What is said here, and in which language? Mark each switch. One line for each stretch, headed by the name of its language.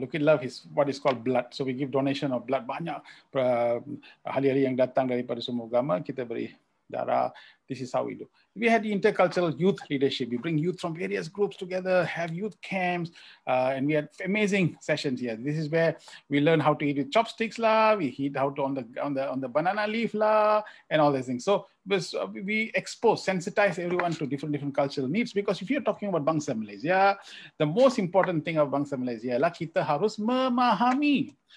English: Lukit Love is what is called blood. So we give donation of blood.
Malay: Banyak ahli-ahli yang datang daripada semua agama, kita beri darah.
English: This is how we do. We had the intercultural youth leadership. We bring youth from various groups together, have youth camps, and we had amazing sessions here. This is where we learn how to eat with chopsticks lah, we eat how to on the banana leaf lah, and all these things. So we sensitize everyone to different cultural needs, because if you're talking about Bangsa Malaysia, the most important thing of Bangsa Malaysia
Malay: ialah kita harus memahami.